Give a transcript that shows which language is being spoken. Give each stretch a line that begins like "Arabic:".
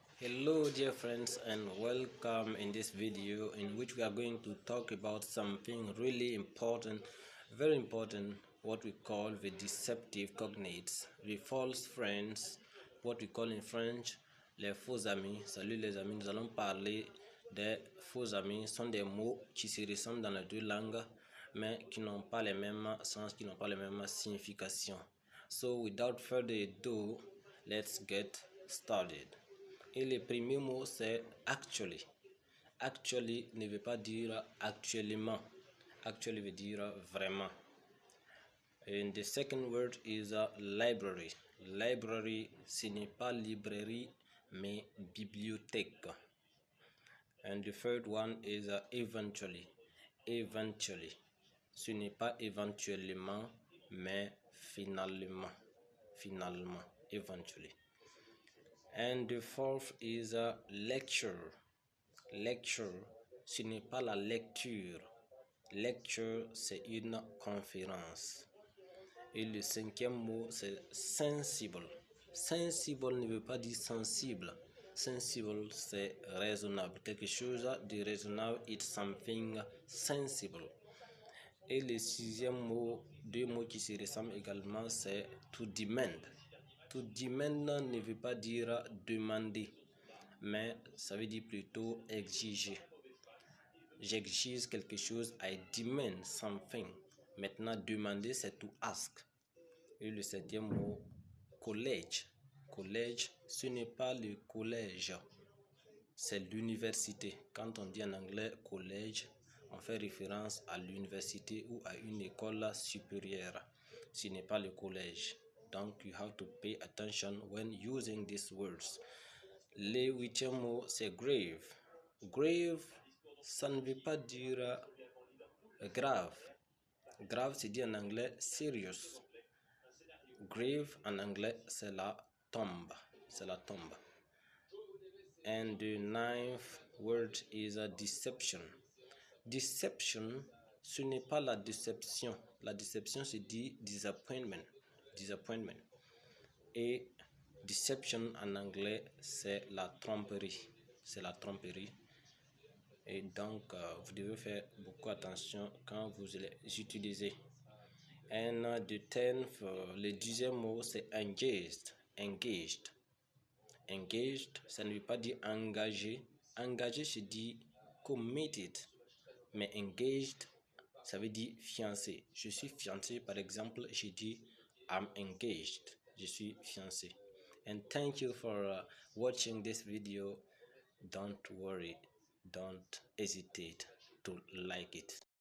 English: Hello dear friends, and welcome in this video in which we are going to talk about something really important, very important, what we call the deceptive cognates, the false friends, what we call in French
French: les faux amis. Salut les amis, nous allons parler des faux amis. Ce sont des mots qui se ressemblent dans les deux langues mais qui n'ont pas les mêmes sens, qui n'ont pas les mêmes significations.
English: So without further ado, let's get started.
French: Et le premier mot c'est actually. Actually ne veut pas dire actuellement. Actually veut dire vraiment.
English: And the second word is library.
French: Library, ce n'est pas librairie mais bibliothèque.
English: And the third one is eventually.
French: Eventually, ce n'est pas éventuellement mais finalement.
English: Finalement, eventually. And the fourth is a lecture.
French: Lecture, ce n'est pas la lecture. Lecture, c'est une conférence. Et le cinquième mot, c'est sensible. Sensible ne veut pas dire sensible. Sensible, c'est raisonnable. Quelque chose de raisonnable,
English: it's something sensible.
French: Et le sixième mot, deux mots qui se ressemblent également, c'est to demand. To demand ne veut pas dire demander, mais ça veut dire plutôt exiger. J'exige quelque chose,
English: I demand something.
French: Maintenant, demander, c'est to ask. Et le septième mot, collège. Collège, ce n'est pas le collège, c'est l'université. Quand on dit en anglais collège, on fait référence à l'université ou à une école supérieure. Ce n'est pas le collège.
English: Donc, you have to pay attention when using these words.
French: Le huitième mot, c'est grave. Grave, ça ne veut pas dire grave. Grave, c'est dit en anglais serious. Grave, en anglais, c'est la tombe. C'est la tombe.
English: And the ninth word is a deception.
French: Deception, ce n'est pas la déception. La déception, c'est dit disappointment. Disappointment. Et deception en anglais, c'est la tromperie. C'est la tromperie. Et donc, vous devez faire beaucoup attention quand vous les utilisez.
English: And the tenth,
French: le dixième mot, c'est
English: engaged. Engaged.
French: Engaged, ça ne veut pas dire engagé. Engagé, c'est dit committed. Mais engaged, ça veut dire fiancé. Je suis fiancé, par exemple, je dis
English: I'm engaged.
French: Je suis fiancé.
English: And thank you for watching this video. Don't worry, don't hesitate to like it.